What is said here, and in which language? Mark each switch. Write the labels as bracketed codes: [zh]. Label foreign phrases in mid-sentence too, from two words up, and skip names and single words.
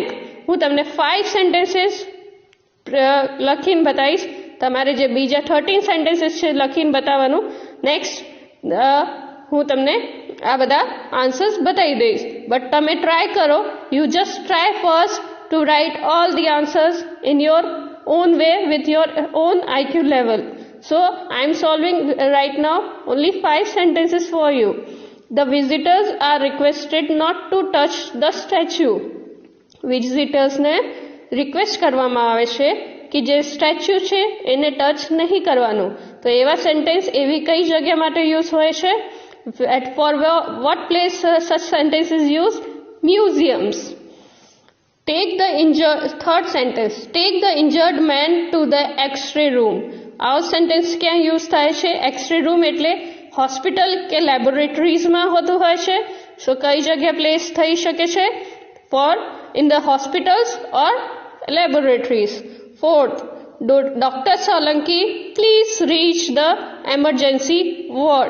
[gu] હું તમને 5 સેન્ટેન્સીસ લખીને બતાવીશ, તમારે જે બીજા 13 સેન્ટેન્સીસ છે લખીને બતાવવાનું. નેક્સ્ટ હું તમને આ બધા આન્સર્સ બતાવી દઈશ, બટ તમે ટ્રાય કરો. [en] You just try first to write all the answers in your own way with your own IQ level. So I am solving right now only 5 sentences for you. The visitors are requested not to touch the statue. [gu] Visitors ને રિક્વેસ્ટ કરવામાં આવે છે કે જે સ્ટેચ્યુ છે એને ટચ નહીં કરવાનું. તો એવા સેન્ટેન્સ એવી કઈ જગ્યા માટે યુઝ હોય છે? [en] For what place such sentence is used? Museums. Third sentence, take the injured man to the X-ray room. [gu] આવો સેન્ટેન્સ ક્યાં યુઝ થાય છે? [en] X-ray room [gu] એટલે હોસ્પિટલ કે લેબોરેટરીઝમાં હોતું હોય છે. સો કઈ જગ્યા પ્લેસ થઈ શકે છે? [en] for in the hospitals or laboratories. Fourth, Doctor Solanki please reach the emergency ward.